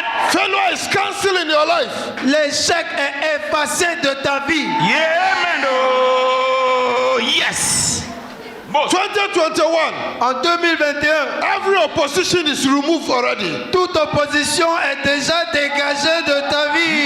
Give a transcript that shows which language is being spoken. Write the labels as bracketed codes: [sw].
[en] Failure is cancelled in your life. [fr] L'échec est effacé de ta vie. [en] Yeah, man. Oh. Yes. Both. 2021. [fr] En 2021, [en] Every opposition is removed already. [fr] toute opposition est déjà dégagée de ta vie.